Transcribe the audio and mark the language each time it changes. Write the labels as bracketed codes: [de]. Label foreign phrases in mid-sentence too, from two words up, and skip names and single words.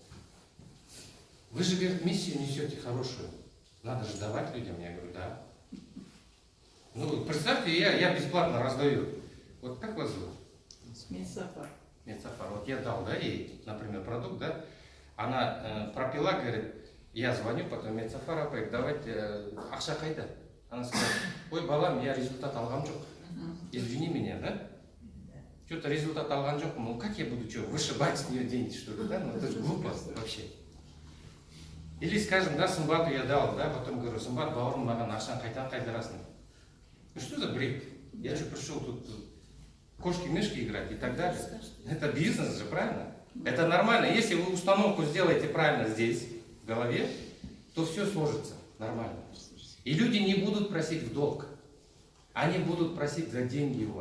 [ru] Вы же, говорит, миссию несете хорошую. Надо же давать людям. Я говорю, да. Ну, представьте, я бесплатно раздаю. Вот как вас зовут? Медсафар. Медсафар. Вот я дал, да, ей, например, продукт, да. Она пропила, говорит, я звоню, потом Медсафар апай, давайте, [kk] ақша қайда? [ru] Она сказала, [kk] ой, балам, [ru] я результат [kk] алған жоқ. [ru] Извини меня, да? Что-то результат [kk] алған жоқ. [ru] Ну, как я буду что, вышибать с нее деньги, что ли, да? Ну, это же глупо вообще. Или, скажем, да, Сымбату я дал, да, потом говорю, [kk] Сымбат, бауырым, маған ақшаны қайтадан қайтарасың. [ru] Ну что за бред? Я что, пришел тут кошки-мышки играть и так далее? Это бизнес же, правильно? Это нормально. Если вы установку сделаете правильно здесь, в голове, то все сложится нормально. И люди не будут просить в долг. Они будут просить за деньги у вас.